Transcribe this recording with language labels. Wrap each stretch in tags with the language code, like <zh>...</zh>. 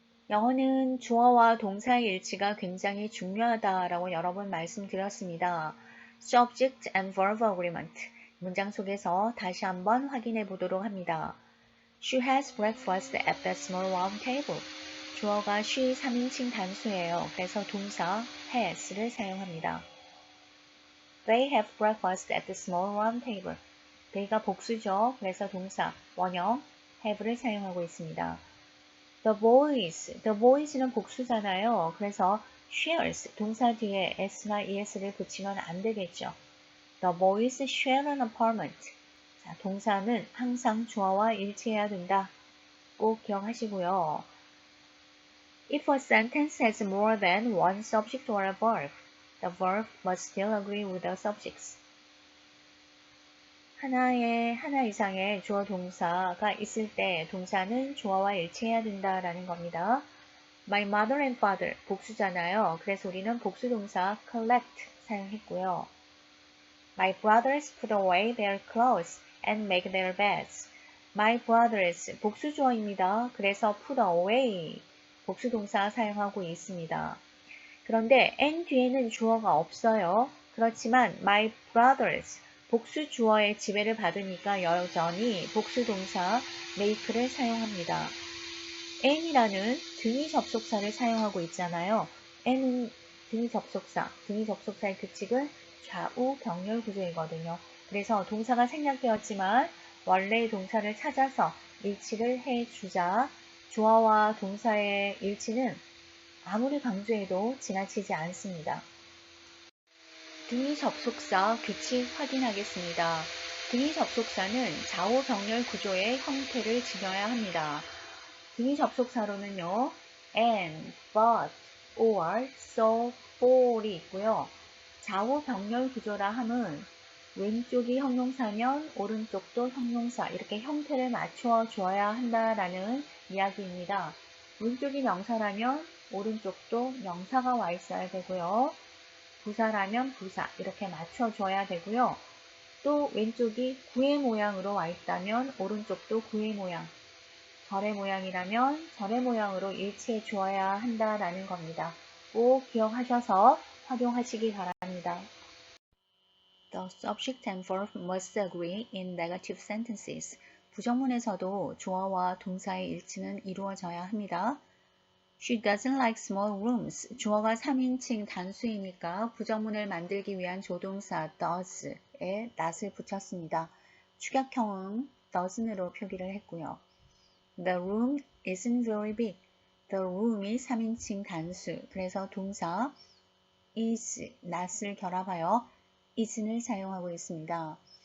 <ko>영어는 주어와 동사의 일치가 굉장히 중요하다라고 여러 번 말씀드렸습니다.</ko> <en>Subject and verb agreement.</en> <ko>문장 속에서 다시 한번 확인해 보도록 합니다.</ko> <en>She has breakfast at the small round table.</en> <ko>주어가 she 3인칭 단수예요. 그래서 동사 has를 사용합니다.</ko> <en>They have breakfast at the small round table.</en> <ko>they가 복수죠. 그래서 동사 원형 have를 사용하고 있습니다.</ko> <en>The boys</en> <ko>는 복수잖아요. 그래서 shares, 동사 뒤에 s나 es를 붙이면 안 되겠죠.</ko> <en>The boys share an apartment.</en> <ko>자, 동사는 항상 주어와 일치해야 된다. 꼭 기억하시고요.</ko> <en>If a sentence has more than one subject or a verb, the verb must still agree with the subjects.</en> <ko>하나 이상의 주어 동사가 있을 때 동사는 주어와 일치해야 된다라는 겁니다.</ko> <en>My mother and father</en> <ko>복수잖아요. 그래서 우리는 복수 동사</ko> <en>collect</en> <ko>사용했고요.</ko> <en>My brothers put away their clothes and make their beds. My brothers,</en> <ko>복수주어입니다. 그래서 put away, 복수동사 사용하고 있습니다. 그런데 and 뒤에는 주어가 없어요. 그렇지만 my brothers, 복수주어의 지배를 받으니까 여전히 복수동사 make를 사용합니다. and이라는 등위 접속사를 사용하고 있잖아요. and은 등위 접속사의 규칙은 좌우 병렬 구조이거든요. 그래서 동사가 생략되었지만 원래의 동사를 찾아서 일치를 해주자 주어와 동사의 일치는 아무리 강조해도 지나치지 않습니다. 등위 접속사 규칙 확인하겠습니다. 등위 접속사는 좌우 병렬 구조의 형태를 지녀야 합니다. 등위 접속사로는요, and, but, or, so, for이 있고요. 좌우 병렬 구조라 함은 왼쪽이 형용사면 오른쪽도 형용사 이렇게 형태를 맞추어 줘야 한다라는 이야기입니다. 왼쪽이 명사라면 오른쪽도 명사가 와 있어야 되고요. 부사라면 부사 이렇게 맞춰 줘야 되고요. 또 왼쪽이 구의 모양으로 와 있다면 오른쪽도 구의 모양, 절의 모양이라면 절의 모양으로 일치해 주어야 한다라는 겁니다. 꼭 기억하셔서 활용하시기 바랍니다.</ko> <en>The subject and verb must agree in negative sentences.</en> <ko>부정문에서도 주어와 동사의 일치는 이루어져야 합니다.</ko> <en>She doesn't like small rooms.</en> <ko>주어가 3인칭 단수이니까 부정문을 만들기 위한 조동사 does에 not을 붙였습니다. 축약형은</ko> <en>doesn't으로</en> <ko>표기를 했고요.</ko> <en>The room isn't very big.</en> <ko>The room이 3인칭 단수. 그래서 동사 is, not을 결합하여 isn을 사용하고 있습니다.</ko>